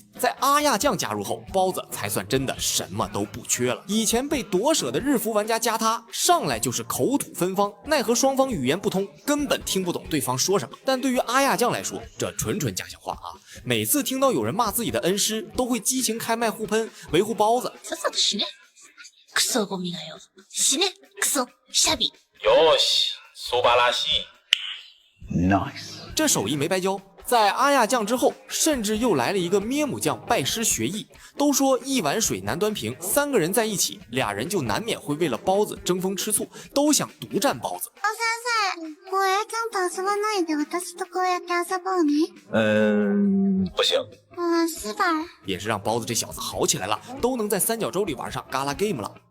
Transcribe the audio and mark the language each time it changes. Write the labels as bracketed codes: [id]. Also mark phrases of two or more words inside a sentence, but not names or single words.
[zh] 在阿亚酱加入后，包子才算真的什么都不缺了。以前被夺舍的日服玩家加他，上来就是口吐芬芳，奈何双方语言不通，根本听不懂对方说什么。但对于阿亚酱来说，这纯家乡话啊！每次听到有人骂自己的恩师，都会激情开麦互喷，维护包子。 [ja] さっさと死ね。クソゴミがよ。死ね。クソシャビ。よし、素晴らしい。 Nice。 [zh] 这手艺没白教。在阿亚酱之后，甚至又来了一个咩姆酱拜师学艺。都说一碗水难端平，3个人在一起，俩人就难免会为了包子争风吃醋，都想独占包子。 [ja] 先生、こうやちゃんと遊ばないで私とこうやって遊ぼうね。 [zh] 不行。是吧？也是让包子这小子好起来了，都能在三角洲里玩上嘎啦 game 了。